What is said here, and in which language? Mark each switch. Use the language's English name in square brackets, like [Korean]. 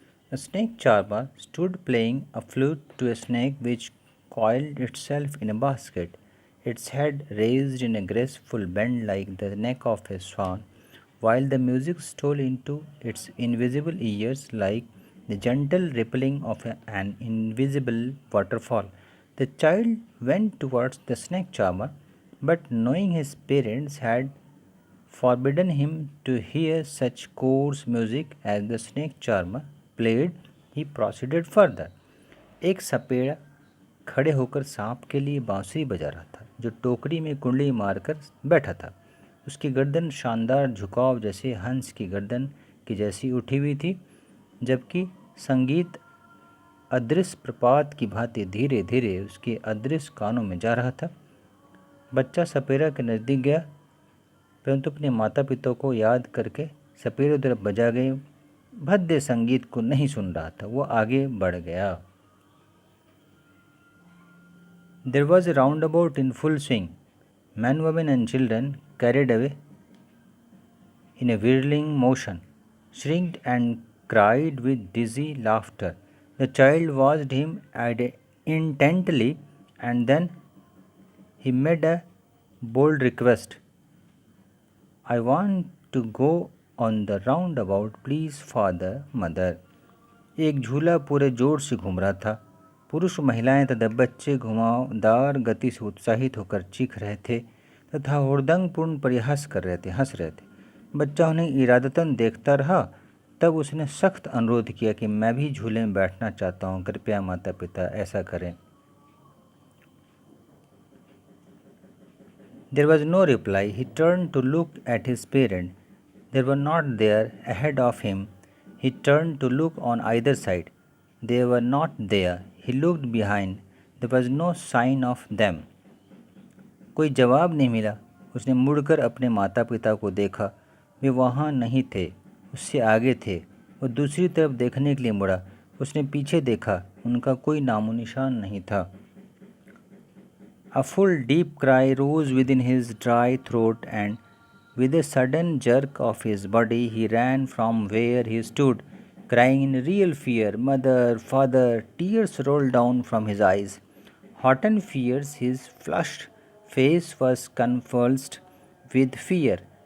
[English] A snake charmer stood playing a flute to a snake which coiled itself in a basket, its head raised in a graceful bend like the neck of a swan, while the music stole into its invisible ears like the gentle rippling of an invisible waterfall. The child went towards the snake charmer, but knowing his parents had forbidden him to hear such coarse music as the snake charmer played, he proceeded further. [Hindi] एक सपेड़ा खड़े होकर सांप के लिए बांसुरी बजा रहा था, जो टोकरी में कुंडली मारकर बैठा था। उसकी गर्दन शानदार झुकाव जैसे हंस की गर्दन की जैसी उठी हुई थी, जबकि संगीत अदृश्य प्रपात की भांति धीरे धीरे उसके अदृश्य कानों में जा रहा था। बच्चा सपेरा के नज़दीक गया, परंतु अपने माता पिता को याद करके सपेरे उधर बजा गए भद्दे संगीत को नहीं सुन रहा था। वो आगे बढ़ गया। [English] There was a roundabout in full swing. Men, women and children carried away in a whirling motion, shrieked and cried with dizzy laughter. The child watched him intently, and then he made a bold request. I want to go on the roundabout, please, father, mother. [Hindi] एक झूला पूरे जोर से घूम रहा था। पुरुष महिलाएं तथा बच्चे घुमावदार गति से उत्साहित होकर चीख रहे थे तथा हुड़दंगपूर्ण परिहास कर रहे थे, हंस रहे थे। बच्चा उन्हें इरादतन देखता रहा। तब उसने सख्त अनुरोध किया कि मैं भी झूले में बैठना चाहता हूँ, कृपया माता पिता ऐसा करें। [English] There was no reply. He turned to look at his parent. They were not there ahead of him. He turned to look on either side. They were not there. He looked behind. There was no sign of them. [Hindi] कोई जवाब नहीं मिला। उसने मुड़कर अपने माता पिता को देखा। वे वहाँ नहीं थे, उससे आगे थे। वो दूसरी तरफ देखने के लिए मुड़ा। उसने पीछे देखा, उनका कोई नामो निशान नहीं था। [English] A full deep cry rose within his dry throat, and with a sudden jerk of his body, he ran from where he stood, crying in real fear, Mother, Father. Tears rolled down from his eyes. Hot and fierce, his flushed face was convulsed with fear.